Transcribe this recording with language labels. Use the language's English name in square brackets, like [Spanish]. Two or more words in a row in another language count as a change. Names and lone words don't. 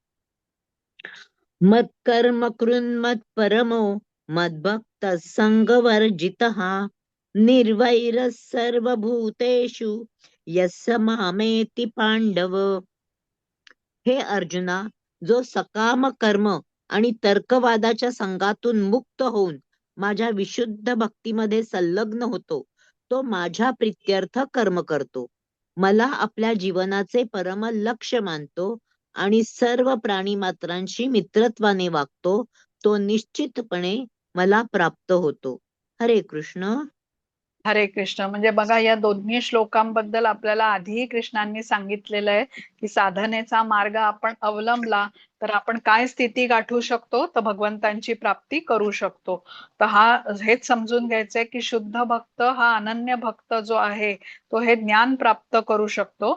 [Sanskrit] मत्कर्म कृन्मत् परमो मद्भक्त संगवर्जितः निर्वैरः सर्वभूतेषु यस्य मामेति पांडव. [Marathi] हे अर्जुना, जो सकाम कर्म आणि तर्कवादाच्या संघातून मुक्त होऊन माझ्या विशुद्ध भक्तीमध्ये संलग्न होतो तो माझ्या प्रित्यर्थ कर्म करतो, मला आपल्या जीवनाचे परम लक्ष्य मानतो आणि सर्व प्राणी मात्रांशी मित्रत्वाने वागतो, तो निश्चितपणे मला प्राप्त होतो. हरे कृष्ण. हरे कृष्ण. म्हणजे बघा, या दोन्ही श्लोकांबद्दल आपल्याला आधीही कृष्णांनी सांगितलेलं आहे की साधनेचा मार्ग आपण अवलंबला तर आपण काय स्थिती गाठू शकतो, तर भगवंतांची प्राप्ती करू शकतो. तर हेच समजून घ्यायचंय की शुद्ध भक्त हा अनन्य भक्त जो आहे तो हे ज्ञान प्राप्त करू शकतो.